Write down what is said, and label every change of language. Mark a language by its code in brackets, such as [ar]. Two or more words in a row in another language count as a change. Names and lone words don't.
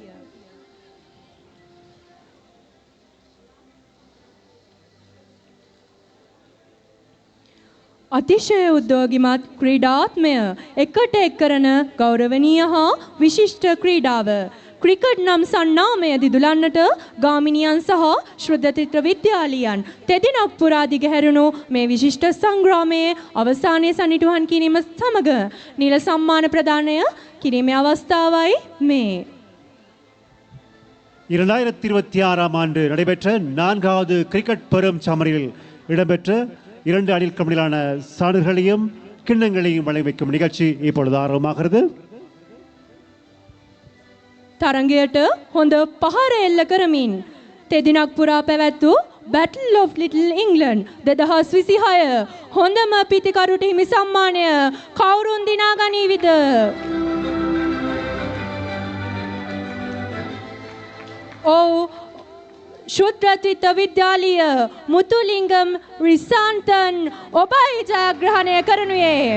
[si] අතිශය උද්‍යෝගිමත් ක්‍රීඩාත්මය එකට එක් කරන ගෞරවනීය හා විශිෂ්ට ක්‍රීඩාව ක්‍රිකට් නම් සන්නාමය දිදුලන්නට ගාමිණියන් සහ ශ්‍රද්ධතිත්‍ර විද්‍යාලීයන් තෙදිනක් පුරා දිගහැරුණු මේ විශිෂ්ට සංග්‍රාමයේ අවසානයේ සනිටුහන් කිරීම සමග නිල සම්මාන ප්‍රදානය කිරීමේ අවස්ථාවයි මේ. [ta] 2026 ஆண்டு நடைபெற்ற 4வது கிரிக்கெட் பெரும் சமரில் இடம்பெற்ற 2 அணிகளுக்கிடையிலான சான்றுகளையும் கிண்ணங்களையும் வழங்கி வைக்கும் நிகழ்ச்சி இப்பொழுது ஆரம்பமாகிறது. [si] තරගයට හොඳ පහර එල්ල කරමින් තෙදිනක් පුරා පැවැත් වූ Battle of Little England 2026 හොඳම පිතිකරුට හිමි සම්මානය කවුරුන් දිනා ගනීවිද? ශුද්ධත්‍රිත්ව විද්‍යාලීය මුතුලිංගම් රිසාන්තන් ඔබයි ජයග්‍රහණය කරනුයේ.